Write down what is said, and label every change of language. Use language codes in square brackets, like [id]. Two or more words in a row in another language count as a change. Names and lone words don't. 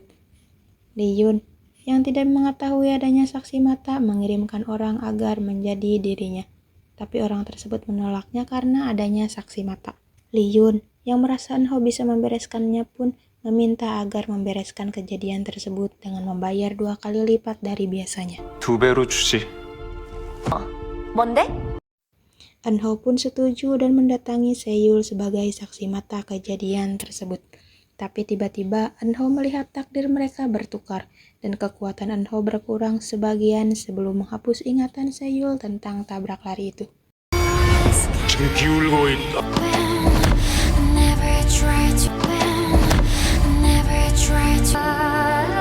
[id] Lee Yun yang tidak mengetahui adanya saksi mata mengirimkan orang agar menjadi dirinya. Tapi orang tersebut menolaknya karena adanya saksi mata. Lee Yun yang merasa Eun-ho bisa membereskannya pun meminta agar membereskan kejadian tersebut dengan membayar 2 kali lipat dari biasanya. [ko] 2배로 주지. 뭔데? [id] Eun-ho pun setuju dan mendatangi Seyul sebagai saksi mata kejadian tersebut. Tapi tiba-tiba Eun-ho melihat takdir mereka bertukar dan kekuatan Eun-ho berkurang sebagian sebelum menghapus ingatan Seyul tentang tabrak lari itu. [ko] 지금 기울고 있다. [en] Never try to win, never try to